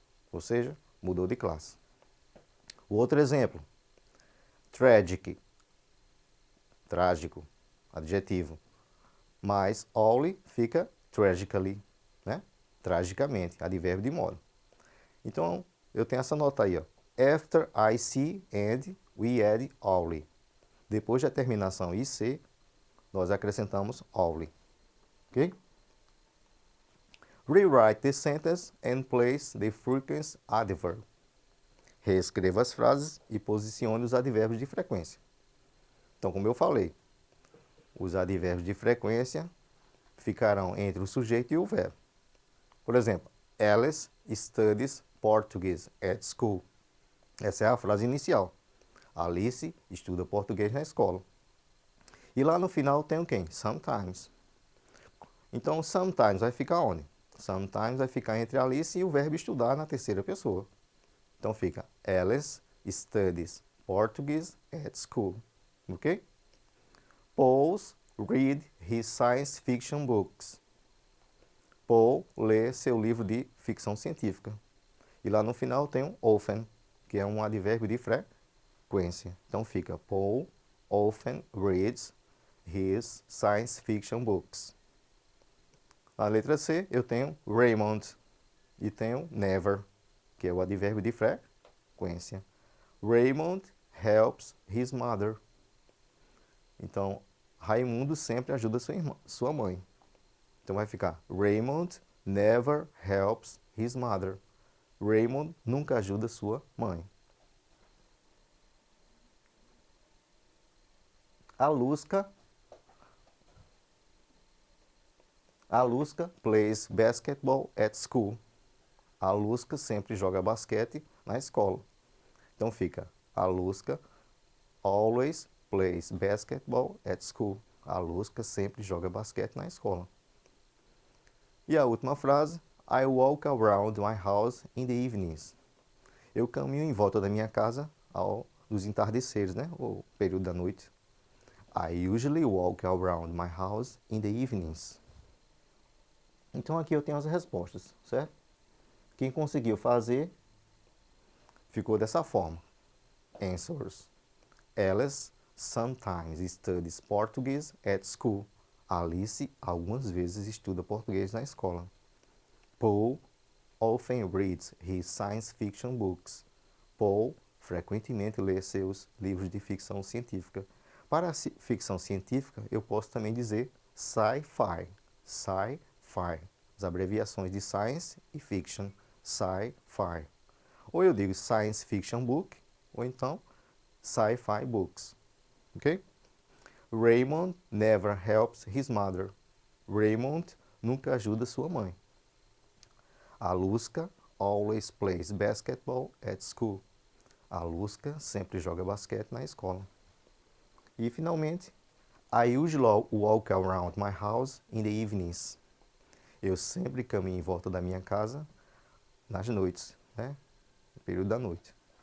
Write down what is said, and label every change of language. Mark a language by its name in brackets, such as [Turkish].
[Portuguese] Ou seja, mudou de classe. O outro exemplo, tragic, trágico, adjetivo, mais oli fica tragically, né? Tragicamente, advérbio de modo. Então, eu tenho essa nota aí, ó. [English] After IC and we add oli. [Portuguese] Depois da terminação IC, nós acrescentamos oli. Ok? [English] Rewrite the sentence and place the frequent adverb. [Portuguese] Reescreva as frases e posicione os advérbios de frequência. Então, como eu falei, os advérbios de frequência ficarão entre o sujeito e o verbo. Por exemplo, [English] Alice studies Portuguese at school. [Portuguese] Essa é a frase inicial. Alice estuda português na escola. E lá no final tem o quem? Sometimes. Então, sometimes vai ficar onde? Sometimes vai ficar entre Alice e o verbo estudar na terceira pessoa. Então fica [English] Alice studies Portuguese at school. [Portuguese] Ok? [English] Paul read his science fiction books. [Portuguese] Paul lê seu livro de ficção científica. E lá no final tem um often, que é um advérbio de frequência. Então fica [English] Paul often reads his science fiction books. [Portuguese] Na letra C eu tenho Raymond e tenho never, que é o advérbio de frequência. [English] Raymond helps his mother. [Portuguese] Então, Raimundo sempre ajuda sua mãe. Então vai ficar [English] Raymond never helps his mother. [Portuguese] Raymond nunca ajuda sua mãe. [English] Aluska plays basketball at school. [Portuguese] A Aluska sempre joga basquete na escola. Então fica [English] Aluska always plays basketball at school. [Portuguese] A Aluska sempre joga basquete na escola. E a última frase, [English] I walk around my house in the evenings. [Portuguese] Eu caminho em volta da minha casa ao dos entardeceres, né? O período da noite. [English] I usually walk around my house in the evenings. [Portuguese] Então aqui eu tenho as respostas, certo? Quem conseguiu fazer ficou dessa forma. [English] Answers. Alice sometimes studies Portuguese at school. [Portuguese] Alice algumas vezes estuda português na escola. [English] Paul often reads his science fiction books. [Portuguese] Paul frequentemente lê seus livros de ficção científica. Para a ficção científica, eu posso também dizer sci-fi. Sci-fi. As abreviações de science e fiction. Sci-fi. Ou eu digo science fiction book, ou então sci-fi books. Ok? [English] Raymond never helps his mother. [Portuguese] Raymond nunca ajuda sua mãe. [English] Aluska always plays basketball at school. [Portuguese] Aluska sempre joga basquete na escola. E finalmente, [English] I usually walk around my house in the evenings. [Portuguese] Eu sempre caminho em volta da minha casa nas noites, né? No período da noite.